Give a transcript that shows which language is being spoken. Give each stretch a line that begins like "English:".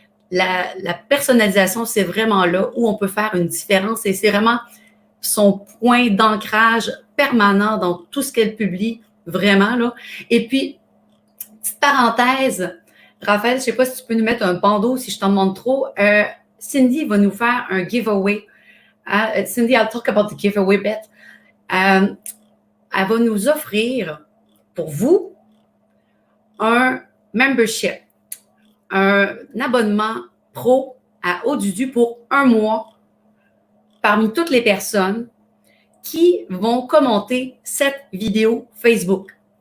French: La personnalisation, c'est vraiment là où on peut faire une différence et c'est vraiment son point d'ancrage permanent dans tout ce qu'elle publie, vraiment là. Et puis, petite parenthèse, Raphaël, je ne sais pas si tu peux nous mettre un bandeau si je t'en demande trop. Cindy va nous faire un giveaway.
English: Cindy, I'll talk about the giveaway bit.
French: Elle va nous offrir pour vous un membership, un abonnement pro à Aududu pour 1 mois parmi toutes les personnes qui vont commenter cette vidéo Facebook.